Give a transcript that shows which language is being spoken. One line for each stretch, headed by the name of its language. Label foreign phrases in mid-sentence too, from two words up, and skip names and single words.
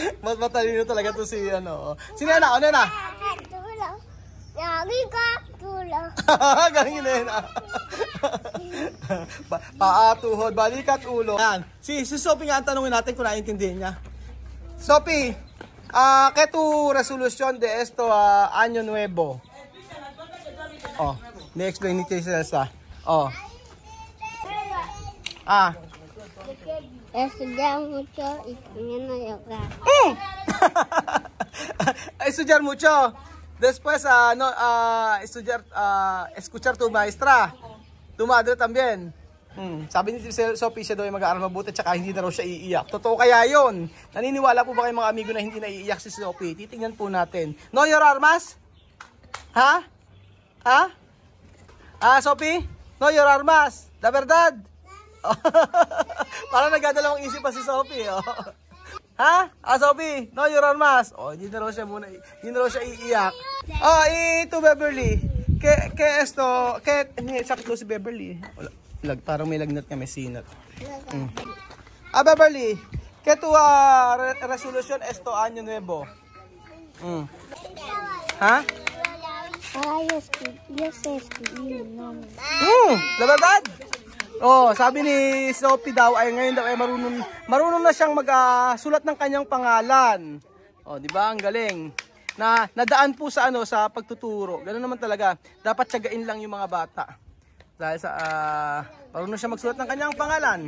Filipino: Matalino talaga to si ano. Si Nena, o Nena? Tulo. Lagi ka, tulo. Galing Nena. Paa, tuhod, balikat, ulo. Yan. Si Sophie nga ang tanongin natin kung naiintindihan niya.
Spanish: Sophie, ¿qué tu resolución de esto año nuevo?
Filipino: Oh, ni-explain ni Cesar. Oh.
Spanish: Estudiar mucho y no yoga. Estudiar mucho. Después, estudiar, escuchar tu maestra. Tu madre también.
Filipino: Sabi ni Sophie, siya daw ay mag-aaral mabuti tsaka hindi na raw siya iiyak. Totoo kaya yun? Naniniwala po ba kayo mga amigo na hindi na iiyak si Sophie? Titingnan po natin.
Spanish: No your armas? Ha? Ha? Sophie? No your armas? La verdad?
Filipino: Parang nagdadalawang isip pa si Sophie.
Spanish: Ha? Sophie? No your armas?
Filipino: Hindi na raw siya muna, hindi na raw siya iiyak.
Spanish: Ito Beverly. Que esto,
Filipino: sakto si Beverly. Parang may lagnat niya, may sinat.
Spanish: Beverly, ¿qué tu resolución esto año nuevo? ¿Ha? Yo sé escribir el nombre. La verdad?
Filipino: Sabi ni Sophie daw ay ngayon daw ay marunong na siyang magsulat ng kanyang pangalan. Di ba? Ang galing. Nadaan po sa sa pagtuturo. Ganoon naman talaga. Dapat tiyagain lang yung mga bata. Dahil sa marunong siya magsulat ng kanyang pangalan.